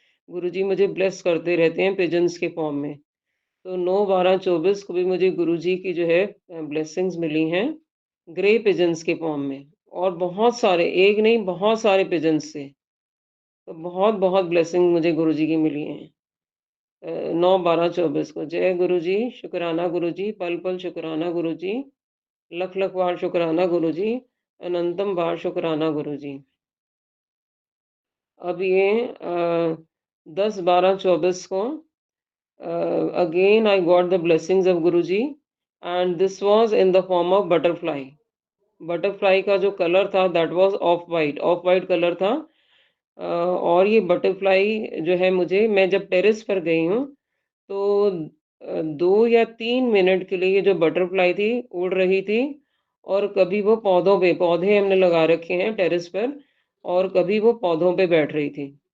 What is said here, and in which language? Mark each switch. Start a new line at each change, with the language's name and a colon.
Hindi: गुरु जी मुझे ब्लेस करते रहते हैं पिजन्स के फॉर्म में। तो 9/12/24 को भी मुझे गुरु जी की जो है ब्लेसिंग्स मिली हैं ग्रे पिजन्स के फॉर्म में, और बहुत सारे, एक नहीं बहुत सारे पिजन्स से। तो बहुत बहुत ब्लेसिंग मुझे गुरु जी की मिली हैं 9/12/24 को। जय गुरु जी, शुक्राना गुरु जी, पल पल शुक्राना गुरु जी, लख लख बार शुक्राना गुरु जी, अनंतम बार शुक्राना गुरु जी। अब ये 10/12/24 को
English: again I got the blessings of Guruji, and this was in the form of butterfly.
Hindi: Butterfly का जो कलर था
English: that was off
Hindi: white colour था। और ये बटरफ्लाई जो है मुझे, मैं जब टेरेस पर गई हूँ तो 2 या 3 मिनट के लिए ये जो बटरफ्लाई थी उड़ रही थी, और कभी वो पौधे हमने लगा रखे हैं टेरेस पर, और कभी वो पौधों पे बैठ रही थी।